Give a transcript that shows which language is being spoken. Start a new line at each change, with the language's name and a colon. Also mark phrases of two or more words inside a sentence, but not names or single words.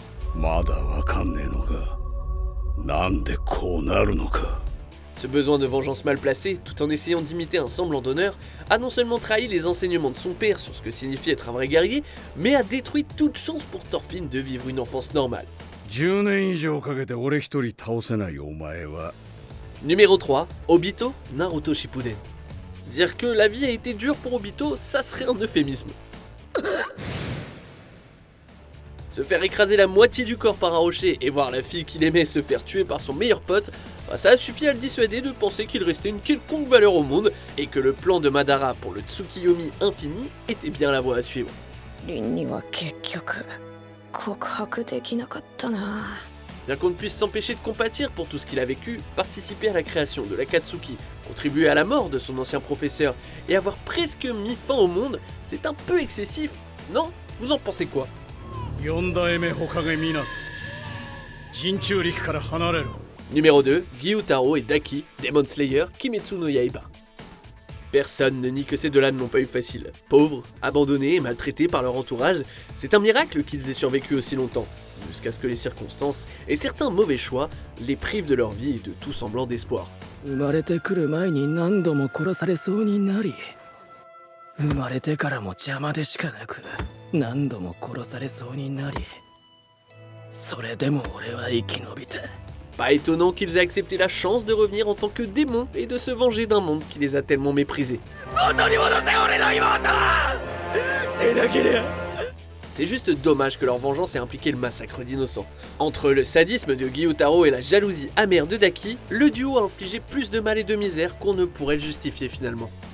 Japanese: まだわかんねえのか。なんでこうなるのか。
French: Ce besoin de vengeance mal placé, tout en essayant d'imiter un semblant d'honneur, a non seulement trahi les enseignements de son père sur ce que signifie être un vrai guerrier, mais a détruit toute chance pour Thorfinn de vivre une enfance normale.
Japanese: 10 年以上かけて俺一人倒せないお前は。
French: Numéro 3, Obito Naruto Shippuden. Dire que la vie a été dure pour Obito, ça serait un euphémisme. Se faire écraser la moitié du corps par un rocher et voir la fille qu'il aimait se faire tuer par son meilleur pote, ça a suffi à le dissuader de penser qu'il restait une quelconque valeur au monde et que le plan de Madara pour le Tsukiyomi infini était bien la voie à suivre.
Japanese: 凛には結局告白できなかったな。
French: Bien qu'on ne puisse s'empêcher de compatir pour tout ce qu'il a vécu, participer à la création de l'Akatsuki, contribuer à la mort de son ancien professeur et avoir presque mis fin au monde, c'est un peu excessif, non? Vous en pensez quoi?
Japanese: 4 代目火影湊陣中力から離れろ。
French: Numéro 2, Gyutaro et Daki, Demon Slayer, Kimetsu no Yaiba. Personne ne nie que ces deux-là ne l'ont pas eu facile. Pauvres, abandonnés et maltraités par leur entourage, c'est un miracle qu'ils aient survécu aussi longtemps, jusqu'à ce que les circonstances et certains mauvais choix les privent de leur vie et de tout semblant d'espoir.
Japanese: 生まれてくる前に何度も殺されそうになり生まれてからも邪魔でしかなく何度も殺されそうになりそれでも俺は生き延びた
French: Pas étonnant qu'ils aient accepté la chance de revenir en tant que démons et de se venger d'un monde qui les a tellement méprisés. C'est juste dommage que leur vengeance ait impliqué le massacre d'innocents. Entre le sadisme de Gyutaro et la jalousie amère de Daki, le duo a infligé plus de mal et de misère qu'on ne pourrait le justifier finalement.